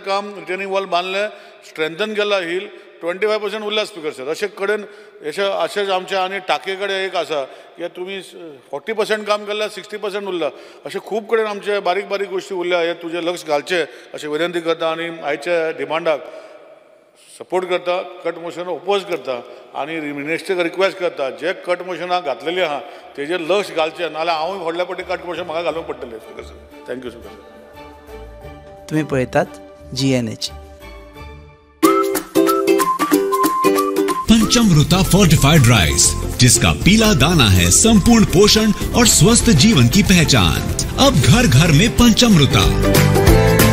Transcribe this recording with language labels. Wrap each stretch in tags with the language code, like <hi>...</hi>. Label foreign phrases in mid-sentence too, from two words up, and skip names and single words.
<kok>काम</kok> <en>retaining wall</en> <kok>बांदले स्ट्रेंथन केला हिल 25% उरला</kok> <en>speaker sir</en> <kok>अशें कडेन अशेंच आमचे आनी टाके कडेन एक आसा की तुमी 40% काम केल्यार 60% उरला अशें खूब कडेन आमचे बारीक बारीक गोश्टी उरल्या हे तुजें लक्ष घालचें अशें विनंती करता आनी आयच्या डिमांडाक सपोर्ट करता,</kok> <en>cut motion oppose</en> <kok>करता आणि मिनिस्टराक रिक्वेस्ट करता जे कट मोशनाक घातलेले आहा तेजेर लक्ष घालचें, नाल्यार हांवूय व्हडल्या पटी</kok> <en>cut motion</en> <kok>म्हाका घालूंक पडटलें.</kok> <en>thank you sir.</en> <kok>तुम्ही पळयतात GNH.</kok> <hi>पंचामृता</hi> <en>fortified rice,</en> <hi>जिसका पीला दाना है संपूर्ण पोषण और स्वस्थ जीवन की पहचान. अब घर घर में पंचामृता.</hi>